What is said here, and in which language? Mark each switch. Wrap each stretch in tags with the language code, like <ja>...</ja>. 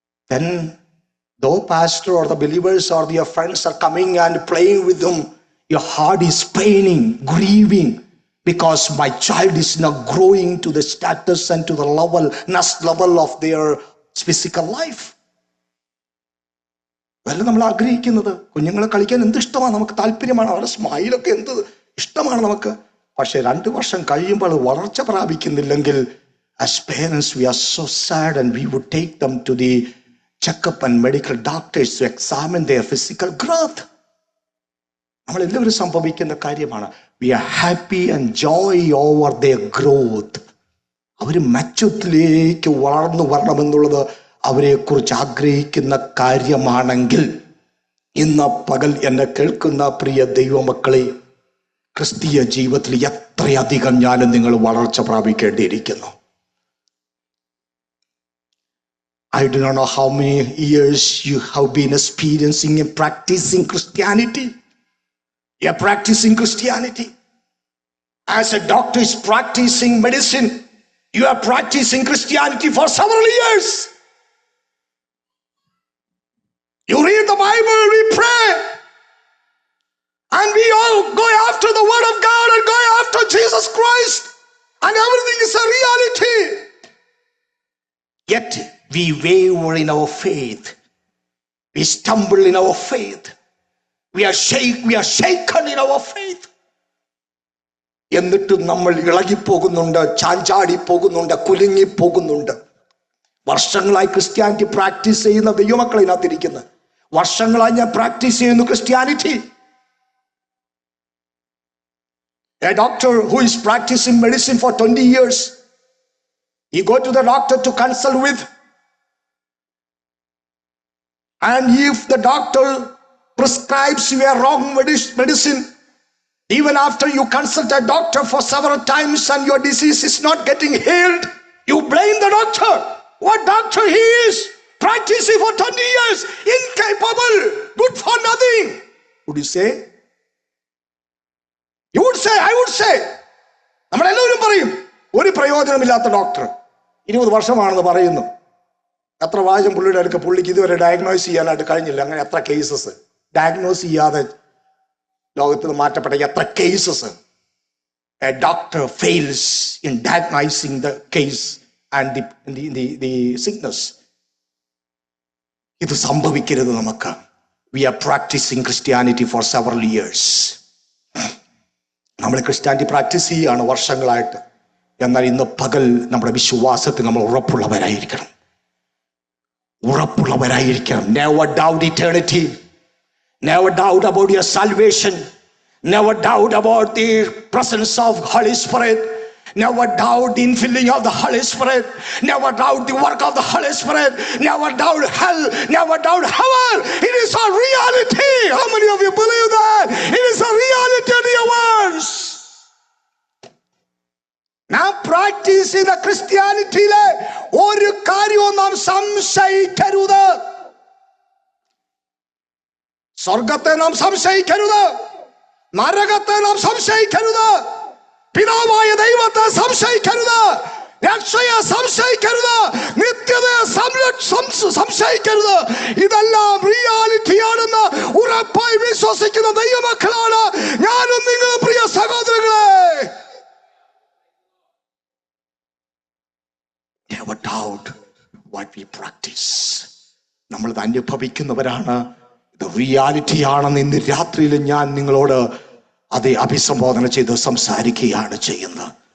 <en>Then, though pastor or the believers or your friends are coming and playing with them, your heart is paining, grieving, because my child is not growing to the status and to the next level of their physical life.</en> <ml>അതല്ല നമ്മൾ ആഗ്രഹിക്കുന്നത്. കുഞ്ഞുങ്ങളെ കളിക്കാൻ എന്ത് ഇഷ്ടമാണ്, നമുക്ക് താല്പര്യമാണ്, അവരുടെ സ്മൈലൊക്കെ എന്ത് ഇഷ്ടമാണ് നമുക്ക്. പക്ഷെ 2 വർഷം കഴിയുമ്പോൾ വളർച്ച പ്രാപിക്കുന്നില്ലെങ്കിൽ,</ml> <en>as parents we are so sad and we would take them to the checkup and medical doctors to examine their physical growth.</en> <ml>നമ്മളെല്ലാവരും സംഭവിക്കുന്ന കാര്യമാണ്.</ml> <en>We are happy and joy over their growth.</en> <ml>അവർ മച്ചുത്തിലേക്ക് വളർന്നു വരണമെന്നുള്ളത് അവരെക്കുറിച്ച് ആഗ്രഹിക്കുന്ന കാര്യമാണെങ്കിൽ, ഇന്ന് പകൽ എന്നെ കേൾക്കുന്ന പ്രിയ ദൈവമക്കളെ, ക്രിസ്തീയ ജീവിതത്തിൽ എത്രയധികം ഞാനും നിങ്ങൾ വളർച്ച പ്രാപിക്കേണ്ടിയിരിക്കുന്നു.</ml> <en>I do not know how many years you have been experiencing and practicing Christianity. You are practicing Christianity. As a doctor is practicing medicine, you are practicing Christianity for several years. You read the Bible, we pray, and we all go after the Word of God and go after Jesus Christ, and everything is a reality. Yet we waver in our faith. We stumble in our faith. We are shaken in our faith.</en> <ml>എന്നിട്ടും നമ്മൾ ഇളകിപ്പോകുന്നുണ്ട്, ചാഞ്ചാടി പോകുന്നുണ്ട്, കുലുങ്ങി പോകുന്നുണ്ട്. വർഷങ്ങളായി Christianity practice ചെയ്യുന്ന ദൈവമക്കൾ ഇതിനകത്തിരിക്കുന്നു. വർഷങ്ങളായി ഞാൻ പ്രാക്ടീസ് ചെയ്യുന്നു Christianity.</ml> <en>A doctor who is practicing medicine for 20 years, he go to the doctor to consult with, and if the doctor prescribes you a wrong medicine, even after you consult a doctor for several times and your disease is not getting healed, you blame the doctor. What doctor he is? Practicing for 20 years, incapable, good for nothing. Would you say? You would say, I would say.</en> <ml>നമ്മളെല്ലാവരും പറയും, ഒരു പ്രയോജനമില്ലാത്ത doctor, 20 വർഷമാണെന്ന് പറയുന്നു. എത്ര പ്രാവശ്യം പുള്ളിയുടെ അടുക്ക പുള്ളിക്ക് ഇതുവരെ ഡയഗ്നോസ് ചെയ്യാനായിട്ട് കഴിഞ്ഞില്ല. അങ്ങനെ എത്ര കേസസ് ഡയഗ്നോസ് ചെയ്യാതെ ലോകത്ത് നിന്ന് മാറ്റപ്പെട്ട എത്ര cases.</ml> <en>A doctor fails in diagnosing the case and the sickness.</en> <ml>ഇത് സംഭവിക്കരുത് നമുക്ക്.</ml> <en>We are practicing Christianity for several years.</en> <ml>നമ്മൾ ക്രിസ്ത്യാനിറ്റി പ്രാക്ടീസ് ചെയ്യുകയാണ് വർഷങ്ങളായിട്ട്. എന്നാൽ ഇന്ന് പകൽ നമ്മുടെ വിശ്വാസത്തിൽ നമ്മൾ ഉറപ്പുള്ളവരായിരിക്കണം.</ml> <en>Never doubt eternity. Never doubt about your salvation. Never doubt about the presence of Holy Spirit. Never doubt the infilling of the Holy Spirit. Never doubt the work of the Holy Spirit. Never doubt hell. Never doubt heaven. It is a reality. How many of you believe that? It is a reality, dear ones.</en> <ml>നാം practice ചെയ്ത ക്രിസ്ത്യാനിറ്റിയിലെ ഒരു കാര്യവും നാം സംശയിക്കരുത്. സ്വർഗത്തെ നാം സംശയിക്കരുത്, നരകത്തെ നാം സംശയിക്കരുത്, പിതാവായ ദൈവത്തെ സംശയിക്കരുത്, രക്ഷയെ സംശയിക്കരുത്, നിത്യതയെ സംശയിക്കരുത്. ഇതെല്ലാം റിയാലിറ്റിയാണെന്ന് ഉറപ്പായി വിശ്വസിക്കുന്ന ദൈവമക്കളാണ് ഞാനും നിങ്ങളും, പ്രിയ സഹോദരങ്ങളെ.</ml> <en>Never doubt what we practice.</en> <ml>നമ്മളിത് അനുഭവിക്കുന്നവരാണ്. ഇത് റിയാലിറ്റിയാണെന്ന് ഇന്ന് രാത്രിയിൽ ഞാൻ നിങ്ങളോട് അത് അഭിസംബോധന ചെയ്ത് സംസാരിക്കുകയാണ് ചെയ്യുന്നത്.</ml>